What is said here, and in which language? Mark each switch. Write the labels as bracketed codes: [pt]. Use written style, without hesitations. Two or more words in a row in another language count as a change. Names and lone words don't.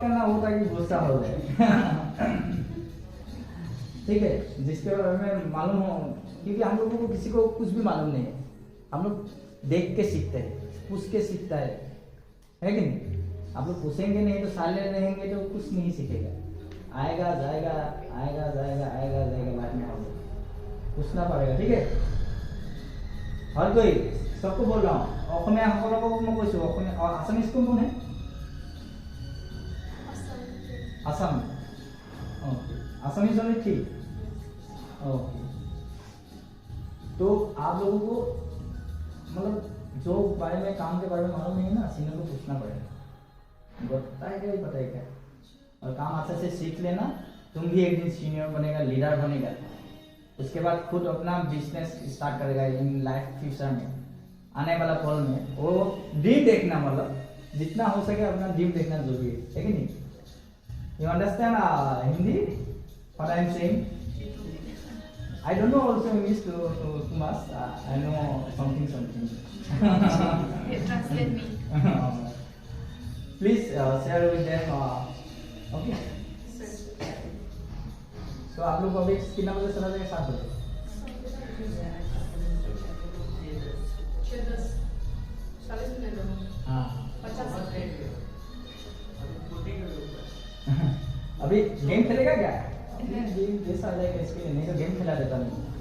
[hi] करना होता कि गुस्सा हो जाए। ठीक है, जिसके बारे में मालूम हो, क्योंकि हम लोगों को किसी को कुछ भी मालूम नहीं है, हम लोग देख के सीखते हैं, पूछ के सीखता है कि नहीं? आप लोग पूछेंगे नहीं तो साले रहेंगे तो कुछ नहीं सीखेगा, आएगा जाएगा आएगा जाएगा आएगा जाएगा, लाइफ में हम लोग पूछना पड़ेगा। ठीक है, हर कोई सबको बोल रहा हूँ, [as] অসমীয়া সকলকো মই কৈছো, অসমীয়া আসামিজ কোন কোন है? [en] Assam, okay, Assamese only three, okay. [hi] तो आप लोगों को मतलब जो बारे में काम के बारे में मालूम नहीं है ना, सीनियर को पूछना पड़ेगा, बताएगा ही बताएगा, और काम अच्छे से सीख लेना, तुम भी एक दिन सीनियर बनेगा, लीडर बनेगा, उसके बाद खुद अपना [en] business start [hi] करेगा [en] in life future [hi] में, आने वाला पल में। वो ड्रीम देखना, मतलब जितना हो सके अपना ड्रीम देखना जरूरी है कि नहीं? [en] You understand Hindi? What I am saying? I don't know also English too much. I know something. Translate me. Please share with them. Okay. [hi] So आप लोग अभी कितना बजे चला जाएगा? 7 बजे। हाँ। अभी गेम खेलेगा क्या? गेम जैसा आ जाएगा इसके लिए, नहीं तो गेम खेला देता नहीं।